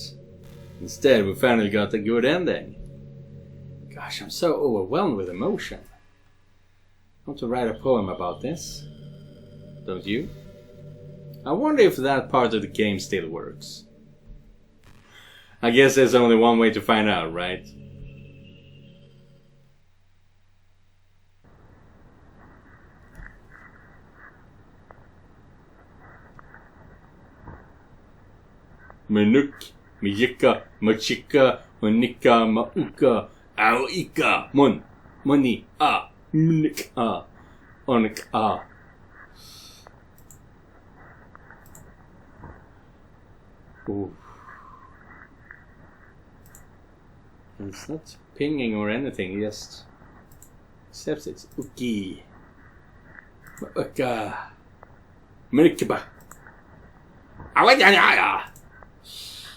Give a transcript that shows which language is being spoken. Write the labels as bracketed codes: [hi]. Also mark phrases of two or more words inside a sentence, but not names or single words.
[en] Instead, we finally got a good ending. Gosh, I'm so overwhelmed with emotion. I want to write a poem about this. Don't you? I wonder if that part of the game still works. I guess there's only one way to find out, right? Manuk, Miyika, Machika, Manika, Mauka, Aoika, Mon, Moni, A, Mnik, A, Onik, A. Ooh. It's not pinging or anything, just except it's Uki, Mauka, Mnikiba, Awajanya.